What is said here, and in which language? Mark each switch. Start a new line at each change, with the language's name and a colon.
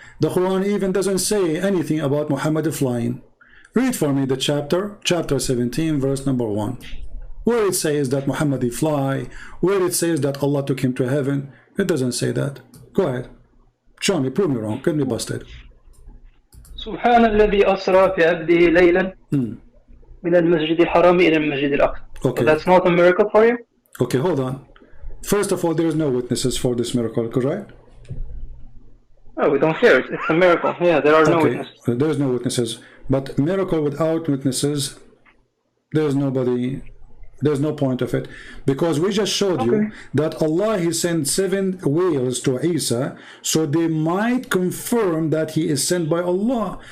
English: The Quran even doesn't say anything about Muhammad flying. Read for me the chapter 17, verse number 1, where it says that Muhammad fly, where it says that Allah took him to heaven. It doesn't say that. Go ahead. Show me, prove me wrong, get me busted.
Arabic: سبحان الذي أسرى بعبده ليلا من المسجد الحرام إلى المسجد الأقصى.
English: Okay. So that's not a miracle for you? Okay, hold on. First of all, there is no witnesses for this miracle, correct? Oh, we don't care. It's a miracle. Yeah, there are no Okay, witnesses. there is no witnesses. But miracle without witnesses, there's nobody. There's no point of it, because we just showed you that Allah, He sent 7 whales to Isa, so they might confirm that he is sent by Allah.